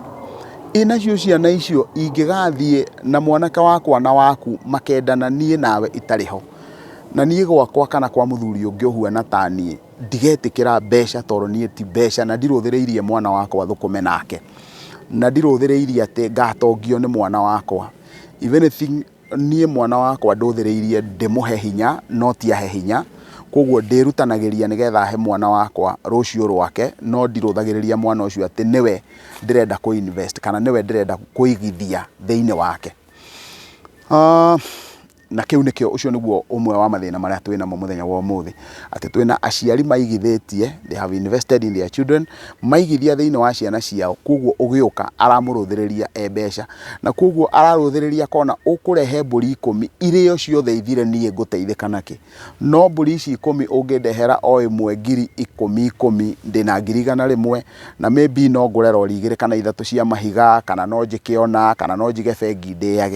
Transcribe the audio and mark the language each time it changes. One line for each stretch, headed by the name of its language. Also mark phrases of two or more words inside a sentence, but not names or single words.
Kikuyu: Nacio ciana icio ingĩgathiĩ na mwanake wakwa na waku makendana niĩ nawe itarĩ ho, na niĩ gwakwa kana kwa mũthuri ũngĩ ũhuana ta niĩ, ndigetĩkĩra mbeca tondũ niĩ ti mbeca, na ndirũthĩrĩirie mwana wakwa thũkũme nake, na ndirũthĩrĩirie atĩ ngatongio nĩ mwana wakwa.
English: Even if
Kikuyu: niĩ mwana wakwa ndũthĩrĩirie ndĩmũhe hinya, no ti ahe hinya. Koguo ndĩrutanagĩria nĩgetha he mwana wakwa rũciũ rwake, no ndirũthagĩrĩria mwana ũcio atĩ nĩwe ndĩrenda kũ-invest kana nĩwe ndĩrenda kũigithia thĩinĩ wake. Na kĩu nĩkĩo, ũcio nĩguo ũmwe wa mathĩna marĩa twĩ namo mũthenya wa ũmũthĩ, atĩ twĩna aciari maigithĩtie,
English: they have invested in their children,
Kikuyu: maigithia thĩinĩ wa ciana ciao, koguo ũgĩũka aramũrũthĩrĩria mbeca, na koguo ararũthĩrĩria akona ũkũrehe mbũri 10 irĩo ciothe ithire niĩ ngũteithĩka nakĩ. No mbũri ici 10 ũngĩndehera o ĩmwe ngiri 10 ndĩna ngiri 100, na maybe no ngũre rori 2 kana 3 cia mahiga, kana no njĩke ona, kana no njige bengi ndĩage.